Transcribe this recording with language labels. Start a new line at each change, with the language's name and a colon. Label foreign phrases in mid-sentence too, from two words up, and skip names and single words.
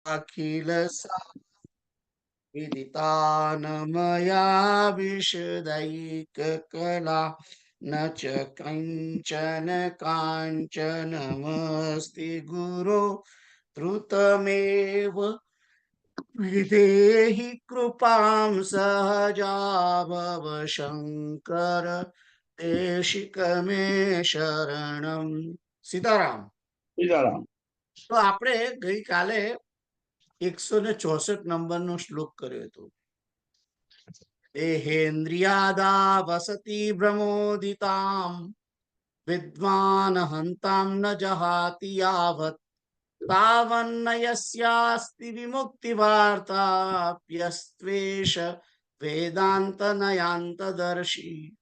Sanskrit: अखिल विदितानमया विशदैक कला न च कञ्चन काञ्चनमस्ति गुरो धृतमेव विधेहि कृपां सहजाभव शंकर देशिक मे शरणम।
Gujarati: સીતારામ. સીતારામ. તો આપણે ગઈકાલે 164 નંબરનો શ્લોક કર્યો હતો.
Sanskrit: देहेन्द्रियादा वसति भ्रमोदिताम विद्वान हंताम न जहाति यावत तावन्नयस्यास्ति विमुक्ति वार्ताप्यस्त्वेष वेदांत नयांतदर्शी.